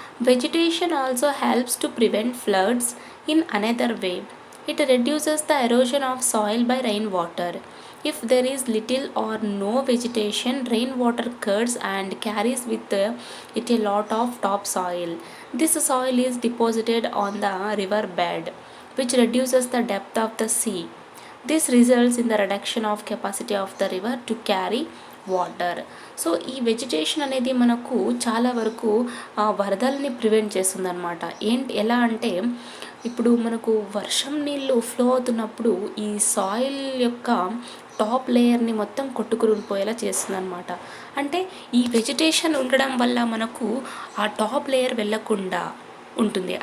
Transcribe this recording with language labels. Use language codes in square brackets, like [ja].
[en] Vegetation also helps to prevent floods in another way. It reduces the erosion of soil by rainwater. If there is little or no vegetation, rainwater curds and carries with it a lot of topsoil. This soil is deposited on the river bed, which reduces the depth of the sea. This results in the reduction of capacity of the river to carry water. [te] So ఈ vegetation అనేది మనకు చాలా వరకు వరదల్ని prevent చేస్తుంది అనమాట. ఎలా అంటే, ఇప్పుడు మనకు వర్షం నీళ్ళు ఫ్లో అవుతున్నప్పుడు ఈ సాయిల్ యొక్క టాప్ లేయర్ని మొత్తం కొట్టుకుని పోయేలా చేస్తుంది అనమాట. అంటే ఈ వెజిటేషన్ ఉండడం వల్ల మనకు ఆ టాప్ లేయర్ వెళ్ళకుండా ఉంటుంది.